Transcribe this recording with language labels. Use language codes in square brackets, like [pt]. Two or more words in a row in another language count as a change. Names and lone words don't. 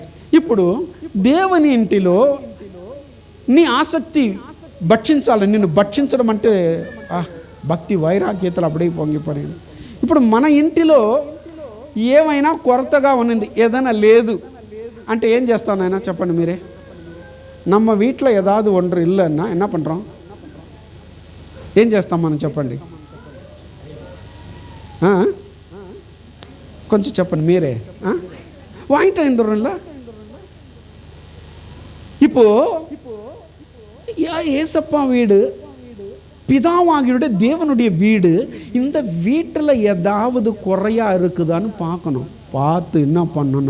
[te] ఇప్పుడు దేవుని ఇంటిలో నీ ఆసక్తి భక్షించాలి. నిన్ను భక్షించడం అంటే భక్తి వైరాగ్యతలు అప్పుడే పొంగిపోయాను. ఇప్పుడు మన ఇంటిలో ఏమైనా కొరతగా ఉన్నది, ఏదైనా లేదు అంటే ఏం చేస్తాను అయినా చెప్పండి మీరే. [ta] நம்ம வீட்டில் ஏதாவது ஒன்று இல்லைன்னா என்ன பண்ணுறோம்? [te] ఏం చేస్తాం మనం చెప్పండి? కొంచెం చెప్పండి మీరే. [ta] வாங்கிட்டு வந்துடும்ல. இப்போ ஏசப்பா வீடு, பிதாவாகியுடைய தேவனுடைய வீடு, இந்த வீட்டில் ஏதாவது குறையா இருக்குதான்னு பார்க்கணும். பார்த்து என்ன பண்ணணும்?